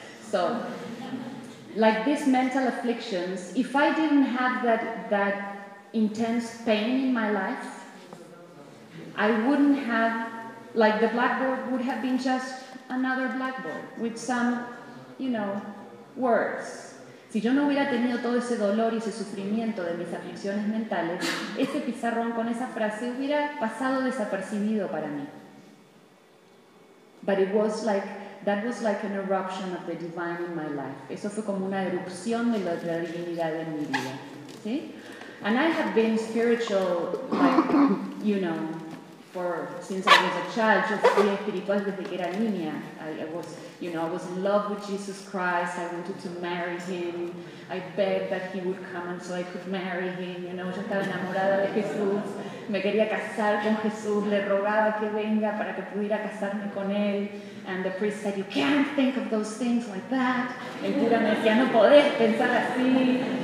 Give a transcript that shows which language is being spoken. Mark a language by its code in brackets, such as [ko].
[en] So, like these mental afflictions, if I didn't have that intense pain in my life, I wouldn't have, like the blackboard would have been just another blackboard with some, you know, words. [es] Si yo no hubiera tenido todo ese dolor y ese sufrimiento de mis aflicciones mentales, ese pizarrón con esa frase hubiera pasado desapercibido para mí. [en] But it was like, that was like an eruption of the divine in my life. [es] Eso fue como una erupción de la divinidad en mi vida. [en] ¿Sí? And I have been spiritual, like, you know, since I was a child, [es] yo fui espiritual desde que era niña. [en] I was, you know, I was in love with Jesus Christ. I wanted to marry him. I begged that he would come and so I could marry him. [es] You know, yo estaba enamorada de Jesús. Me quería casar con Jesús. Le rogaba que venga para que pudiera casarme con él. [en] And the priest said, you can't think of those things like that. [es] El cura me decía, no podés pensar así.